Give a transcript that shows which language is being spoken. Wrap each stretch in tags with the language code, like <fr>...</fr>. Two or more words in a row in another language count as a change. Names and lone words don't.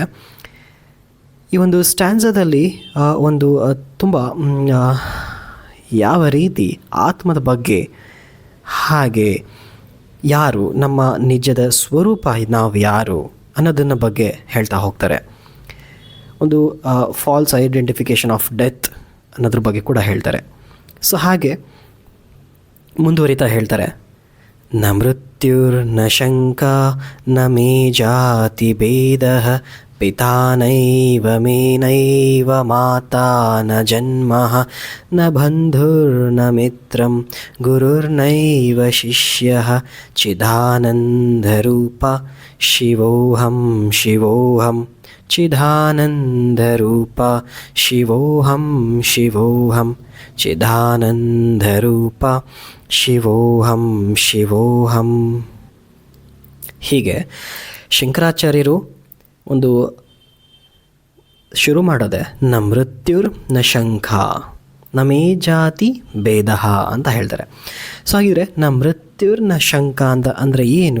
<kn>ಈ ಒಂದು ಸ್ಟ್ಯಾನ್ಸದಲ್ಲಿ ಒಂದು ತುಂಬ ಯಾವ ರೀತಿ ಆತ್ಮದ ಬಗ್ಗೆ, ಹಾಗೆ ಯಾರು ನಮ್ಮ ನಿಜದ ಸ್ವರೂಪ, ನಾವು ಯಾರು ಅನ್ನೋದನ್ನ ಬಗ್ಗೆ ಹೇಳ್ತಾ ಹೋಗ್ತಾರೆ. ಒಂದು</kn> <en>false identification of death</en> <kn>ಅನ್ನೋದ್ರ ಬಗ್ಗೆ ಕೂಡ ಹೇಳ್ತಾರೆ. ಸೊ ಹಾಗೆ ಮುಂದುವರಿತಾ ಹೇಳ್ತಾರೆ,</kn> <sa>ನ ಮೃತ್ಯುರ್ನ ಶಂಕಾ ನ ಮೇ ಜಾತಿ ಭೇದ ಪಿತಾ ನೈವ ಮೇ ನೈವ ಮಾತಾ ನ ಜನ್ಮ ನ ಬಂಧುರ್ನ ಮಿತ್ರಂ ಗುರುರ್ನೈವ ಶಿಷ್ಯಃ ಚಿದಾನಂದರೂಪ ಶಿವೋಹಂ ಶಿವೋಹಂ ಚಿದಾನಂದರೂಪ ಶಿವೋಹಂ ಶಿವೋಹಂ ಚಿದಾನಂದರೂಪ ಶಿವೋಹಂ ಶಿವೋಹಂ.</sa> <kn>ಹೀಗೆ ಶಂಕರಾಚಾರ್ಯರು ಒಂದು ಶುರು ಮಾಡೋದೆ</kn> <sa>ನ ಮೃತ್ಯುರ್ ನ ಶಂಕ ನ ಮೇ ಜಾತಿ ಭೇದ</sa> <kn>ಅಂತ ಹೇಳ್ತಾರೆ. ಸೊ ಹಾಗಿದ್ರೆ</kn> <sa>ನ ಮೃತ್ಯುರ್ ನ ಶಂಕ</sa> <kn>ಅಂತ ಅಂದರೆ ಏನು?</kn>